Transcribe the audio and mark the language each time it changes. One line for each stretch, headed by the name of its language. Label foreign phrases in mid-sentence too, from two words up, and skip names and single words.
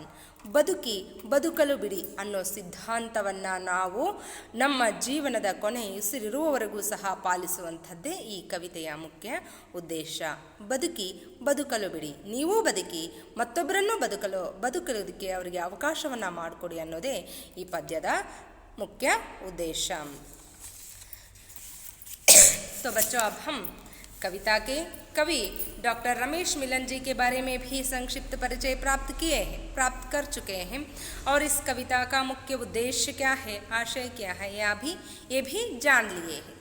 Kannada: ಬದುಕಲು ಬಿಡಿ ಅನ್ನೋ ಸಿದ್ಧಾಂತವನ್ನು ನಾವು ನಮ್ಮ ಜೀವನದ ಕೊನೆ ಉಸಿರಿರುವವರೆಗೂ ಸಹ ಪಾಲಿಸುವಂಥದ್ದೇ ಈ ಕವಿತೆಯ ಮುಖ್ಯ ಉದ್ದೇಶ. ಬದುಕಲು ಬಿಡಿ, ನೀವೂ ಬದುಕಿ, ಮತ್ತೊಬ್ಬರನ್ನು ಬದುಕಲಿಕ್ಕೆ ಅವರಿಗೆ ಅವಕಾಶವನ್ನು ಮಾಡಿಕೊಡಿ ಅನ್ನೋದೇ ಈ ಪದ್ಯದ
Hindi: मुख्य उद्देश्य. तो बच्चों, अब हम कविता के कवि डॉक्टर रमेश मिलन जी के बारे में भी संक्षिप्त परिचय प्राप्त कर चुके हैं और इस कविता का मुख्य उद्देश्य क्या है, आशय क्या है, ये भी जान लिए हैं.